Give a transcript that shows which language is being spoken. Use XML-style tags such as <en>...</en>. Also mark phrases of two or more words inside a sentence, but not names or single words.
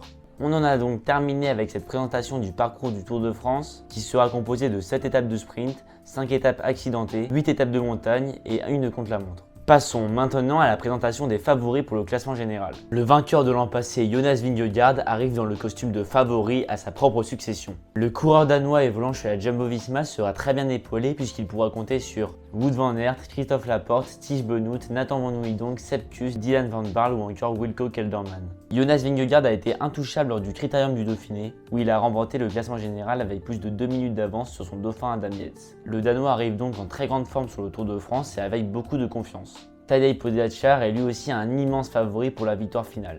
<fr>On en a donc terminé avec cette présentation du parcours du Tour de France qui sera composé de 7 étapes de sprint, 5 étapes accidentées, 8 étapes de montagne et une contre-la-montre. Passons maintenant à la présentation des favoris pour le classement général. Le vainqueur de l'an passé, Jonas Vingegaard, arrive dans le costume de favori à sa propre succession. Le coureur danois évoluant chez la Jumbo-Visma sera très bien épaulé puisqu'il pourra compter sur Wout van Aert, Christophe Laporte, Tige Benoît, Nathan Van Hooijdonk, Sepp Kuss, Dylan van Baarle ou encore Wilco Kelderman. Jonas Vingegaard a été intouchable lors du Critérium du Dauphiné où il a remporté le classement général avec plus de 2 minutes d'avance sur son dauphin Adam Yates. Le Danois arrive donc en très grande forme sur le Tour de France et avec beaucoup de confiance. Tadej Pogačar est lui aussi un immense favori pour la victoire finale.</fr>